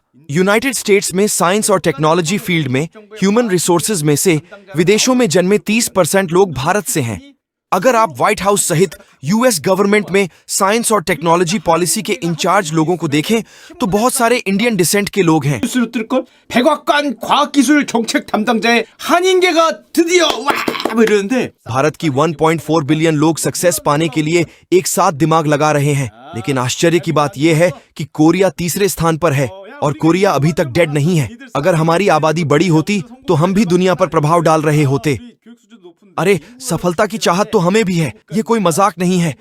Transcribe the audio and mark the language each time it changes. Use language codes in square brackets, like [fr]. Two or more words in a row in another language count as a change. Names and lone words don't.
[hi] यूनाइटेड स्टेट्स में साइंस और [en] technology field [hi] में [en] human resources [hi] में से विदेशों में जन्मे 30% लोग भारत से हैं। अगर आप व्हाइट हाउस सहित [en] US government [hi] में साइंस और [en] technology policy [hi] के इंचार्ज लोगों को देखें तो बहुत सारे [en] Indian descent [hi] के लोग हैं। [ko] 백악관 과학기술 정책 담당자의 한인계가 드디어 와 이러는데 [hi] भारत की 1.4 बिलियन लोग सक्सेस पाने के लिए एक साथ दिमाग लगा रहे हैं। लेकिन आश्चर्य की बात यह है कि कोरिया तीसरे स्थान पर है और कोरिया अभी तक डेड नहीं है। अगर हमारी आबादी बड़ी होती तो हम भी दुनिया पर प्रभाव डाल रहे होते। अरे, सफलता की चाहत तो हमें भी है, ये कोई मजाक नहीं है।